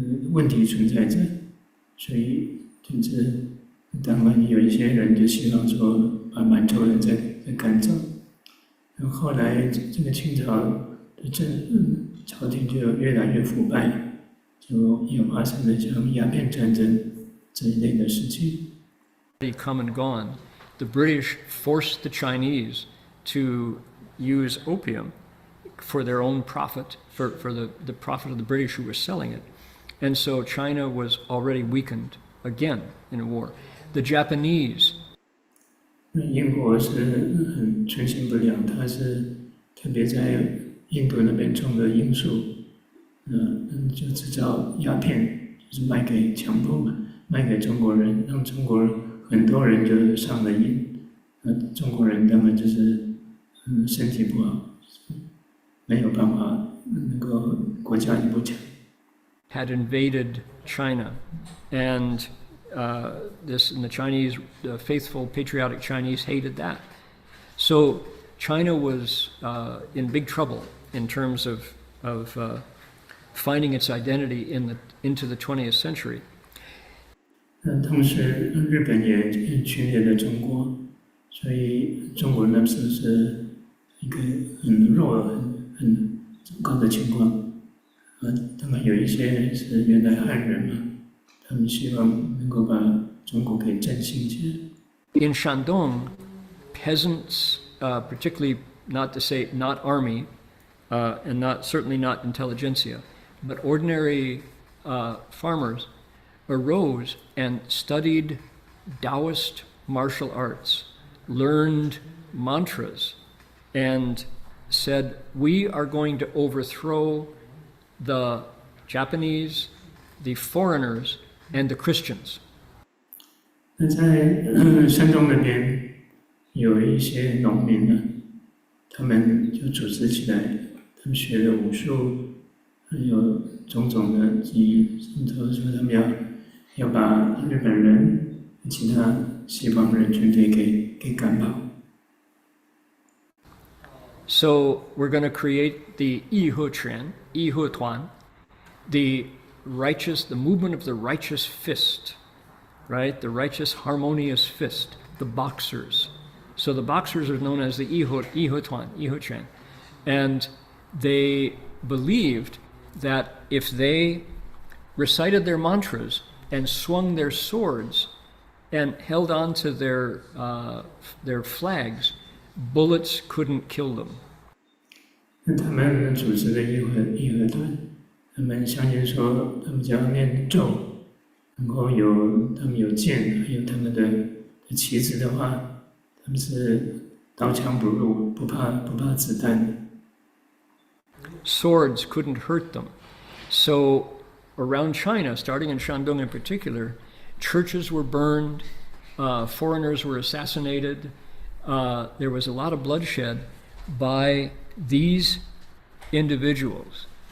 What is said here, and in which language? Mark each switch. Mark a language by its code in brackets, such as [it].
[zh] 问题存在着，所以就是当然有一些人就希望说把满洲人再赶走，然后后来这个清朝的朝廷就越来越腐败。就也发生了像鸦片战争这一类的事情。 [en] Come and gone. The British forced the Chinese to use opium for their own profit, for the profit of the British who were selling it. And so China was already weakened again in a war. The Japanese. [zh] 英国是很存心不良，它是特别在印度那边种的罂粟。就制造鸦片，就是卖给强迫嘛，卖给中国人，让中国很多人就上了瘾。中国人当然就是身体不好，没有办法，那个国家也不强。 [en] Had invaded China, and the Chinese, the faithful, patriotic Chinese hated that. So China was in big trouble in terms of finding its identity into the 20th century. [zh] 同时，日本也侵略了中国，所以中国那时候是一个很弱、很糟糕的情况。当然有一些人是原来汉人嘛，他们希望能够把中国给振兴起来。 [en] In Shandong, peasants, particularly not to say not army, and certainly not intelligentsia, but ordinary farmers arose and studied Taoist martial arts, learned mantras, and said, we are going to overthrow the Japanese, the foreigners, and the Christians. [zh] 那在山东那边有一些农民呢，他们就组织起来，他们学了武术，还有种种的技艺，甚至说他们要把日本人、其他西方人军队给赶跑。 [en] So we're going to create the Yi He Quan, Yi He Tuan, the movement of the righteous fist, right? The righteous harmonious fist, the boxers. So the boxers are known as the Yi He Tuan, Yi He Quan. And they believed that if they recited their mantras and swung their swords and held on to their flags, bullets couldn't kill them. [zh] 那他们组织的义和团，他们相信说，他们只要念咒，然后他们有剑，还有他们的旗子的话，他们是刀枪不入，不怕子弹。 [en] Swords couldn't hurt them. So around China, starting in Shandong in particular, churches were burned, foreigners were assassinated. There was a lot of bloodshed by these individuals.